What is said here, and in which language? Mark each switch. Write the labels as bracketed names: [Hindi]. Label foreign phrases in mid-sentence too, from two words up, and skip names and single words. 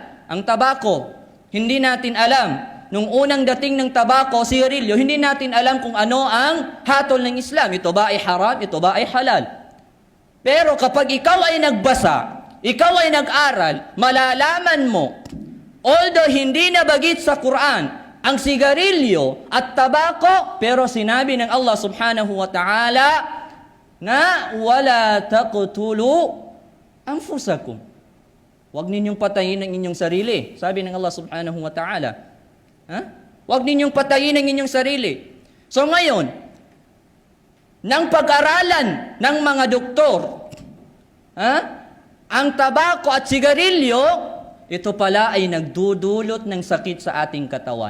[Filipino] Ang tabako, hindi natin alam. Nung unang dating ng tabako, sigarilyo, hindi natin alam kung ano ang hatol ng Islam. Ito ba ay haram? Ito ba ay halal? Pero kapag ikaw ay nagbasa, ikaw ay nag-aral, malalaman mo Although hindi nabagit sa Quran ang sigarilyo at tabako, pero sinabi ng Allah [Arabic] سبحانه وتعالى [Filipino] na [Arabic] ولا تقتلوا أنفسكم. [Filipino] Huwag ninyong patayin ang inyong sarili. Sabi ng Allah [Arabic] سبحانه وتعالى. [Filipino] Huwag ninyong patayin ang inyong sarili. So ngayon, nang pag-aralan ng mga doktor, ang tabako at sigarilyo, ito pala ay nagdudulot ng sakit sa ating katawan.